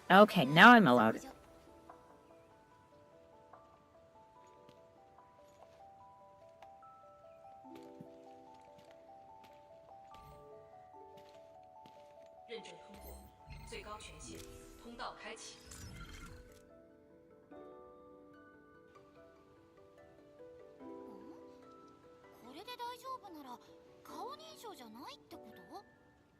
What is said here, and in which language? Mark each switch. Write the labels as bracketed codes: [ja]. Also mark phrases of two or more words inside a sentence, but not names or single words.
[en] Okay, now I'm allowed. [zh] 认证通过，最高权限，通道开启。 [ja] これで大丈夫なら顔認証じゃないってこと？